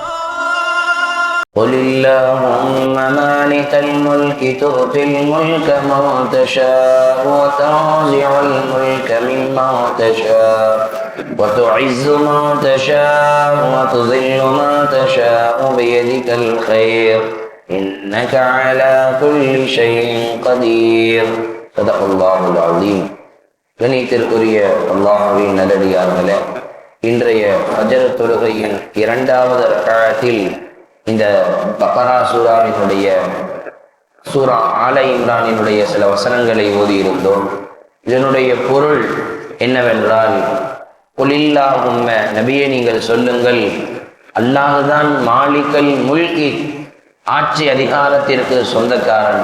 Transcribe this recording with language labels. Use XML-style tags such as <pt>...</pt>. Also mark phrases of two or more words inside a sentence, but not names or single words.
<ar>قل اللهم مالك الملك تؤتي الملك من تشاء وتنزع الملك ممن تشاء وتعز من تشاء وتذل من تشاء بيدك الخير إنك على كل شيء قدير. صدق الله العظيم.</ar> <ta>கணித்திற்குரிய அல்லாஹ்வின் நல்லடியார்களே, இன்றைய ஃபஜ்ர் தொழுகையின் இரண்டாவது ரக்அத்தில் இந்த பக்ரா சூராவினுடைய சூரா ஆல இம்ரானினுடைய சில வசனங்களை ஓதியிருந்தோம். இதனுடைய பொருள் என்னவென்றால், குலில்லாஹும்ம, நபியே நீங்கள் சொல்லுங்கள், அல்லாஹுதான்</ta> <ar>مالك الملك,</ar> <ta>ஆட்சி அதிகாரத்திற்கு சொந்தக்காரன்.</ta>